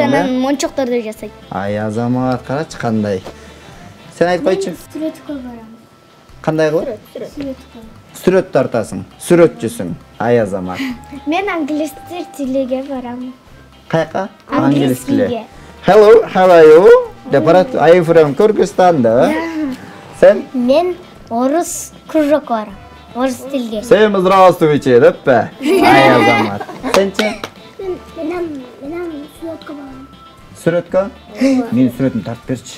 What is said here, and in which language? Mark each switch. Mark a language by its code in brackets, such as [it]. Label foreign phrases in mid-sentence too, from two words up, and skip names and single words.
[ky] Анан мончокторду жасайт. Ай, азамат, карачы кандай. Сен айтып койчу. Сүрөткө барам. Кандай кылып? Сүрөт тартасың, сүрөтчүсүң. Ай, азамат. Мен англис тилиге барам. Каяка? Англис тилиге. [en] Hello, how are you? [ky] Деп барат, [en] I am from Kyrgyzstan да. [ky] Сен? Мен орус кружокко барам. Орус тилге. [ru] Всем здравствуйте, деппе. [ky] Ай, азамат. Сенчи? Мен сүрөткө барам. Сүрөткө? Мен сүрөтүн тартып берчи.